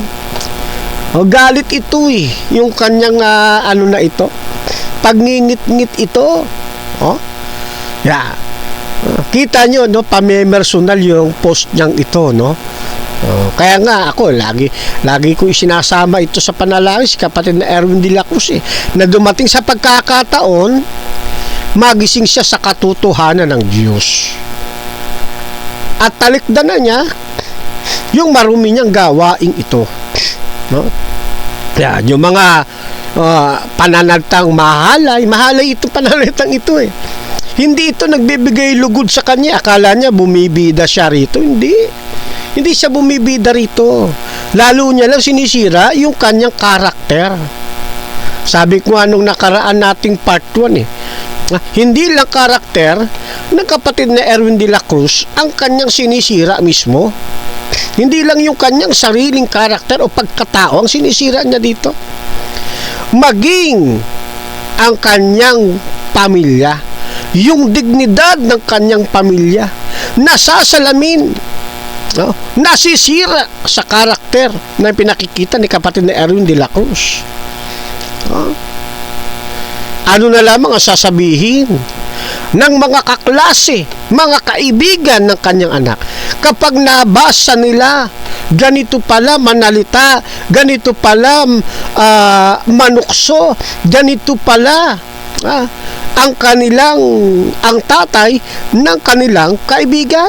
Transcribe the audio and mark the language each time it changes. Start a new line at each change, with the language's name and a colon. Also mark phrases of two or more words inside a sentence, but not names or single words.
Filipino: Galit ito yung kanyang ano na ito, pagngingit-ngit ito. Kita nyo, pamemersonal yung post niyang ito, Kaya nga ako, lagi ko isinasama ito sa panalangin si kapatid na Erwin de la Cruz na dumating sa pagkakataon, magising siya sa katotohanan ng Diyos. At talikdan na niya yung marumi niyang gawaing ito. No? Yan, yung mga pananalitang mahalay ito pananalitang ito Hindi ito nagbibigay lugod sa kanya. Akala niya bumibida siya rito. Hindi siya bumibida rito. Lalo niya lang sinisira yung kanyang karakter. Sabi ko anong nakaraan nating part 1 hindi lang karakter ng kapatid na Erwin de la Cruz ang kanyang sinisira mismo. Hindi lang yung kanyang sariling karakter o pagkatao ang sinisira niya dito. Maging ang kanyang pamilya, yung dignidad ng kanyang pamilya, nasasalamin, nasisira sa karakter na pinakikita ni kapatid na Erwin de la Cruz. Ano na lamang ang sasabihin ng mga kaklase, mga kaibigan ng kanyang anak kapag nabasa nila ganito pala manalita, ganito pala manukso, ganito pala ang tatay ng kanilang kaibigan.